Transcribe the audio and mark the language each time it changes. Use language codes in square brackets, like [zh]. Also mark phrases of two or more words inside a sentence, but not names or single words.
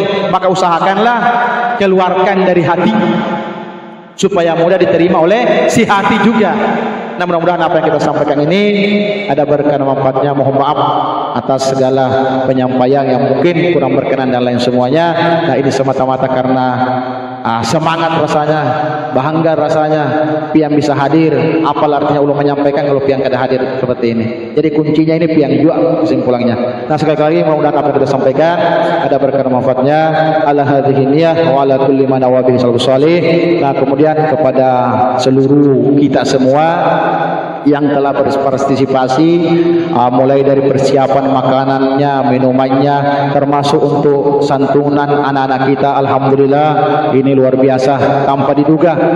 [id] Maka usahakanlah keluarkan dari hati supaya mudah diterima oleh si hati juga. Nah mudah-mudahan apa yang kita sampaikan ini ada berkah dan manfaatnya. Mohon maaf atas segala penyampaian yang mungkin kurang berkenan dan lain semuanya. Nah ini semata-mata karena semangat rasanya, bangga rasanya pian bisa hadir. Apa artinya ulun menyampaikan kalau pian kada hadir seperti ini. Jadi kuncinya ini pian juga kesimpulannya. Nah sekali lagi mudah-mudahan apa yang kita sampaikan ada berkah dan manfaatnya. [ar] على هذه نية وعلى كل من أوابه صالح. [id] Nah kemudian kepada seluruh kita semua yang telah berpartisipasi mulai dari persiapan makanannya, minumannya, termasuk untuk santunan anak-anak kita. Alhamdulillah ini luar biasa tanpa diduga.